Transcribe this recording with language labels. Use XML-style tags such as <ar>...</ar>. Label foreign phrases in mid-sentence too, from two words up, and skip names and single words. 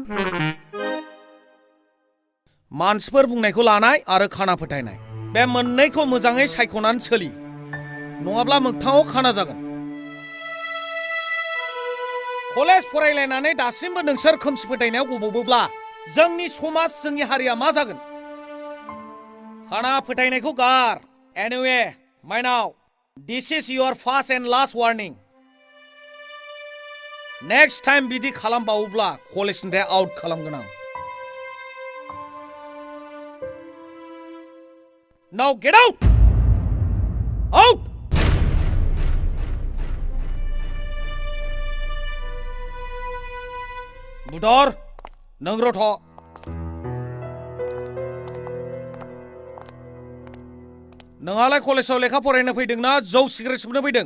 <brx>मानसिफोर बुंनायखौ लानाय आरो खाना फोथायनाय बे मोननैखौ मोजाङै सायख'नानै सोलि नङाब्ला मोगथाङाव खाना जागोन कलेज फरायलायनानै दासिमबो नोंसोर खोमसि फोथायनायाव गबोब्ला जोंनि समाज जोंनि हारिया मा जागोन खाना फोथायनायखौ गार एनिवे माइनाव</brx> <en>this is your first and last warning next time</en> <brx>बिदि खालामबावोब्ला कलेजनिफ्राय आउट खालामगोन आं</brx> <en>now get out out</en> <brx>बुदर नों रथ' नोंहालाय कलेजाव लेखा फरायनो फैदों ना जौ सिगारेट सोबनो फैदों</brx>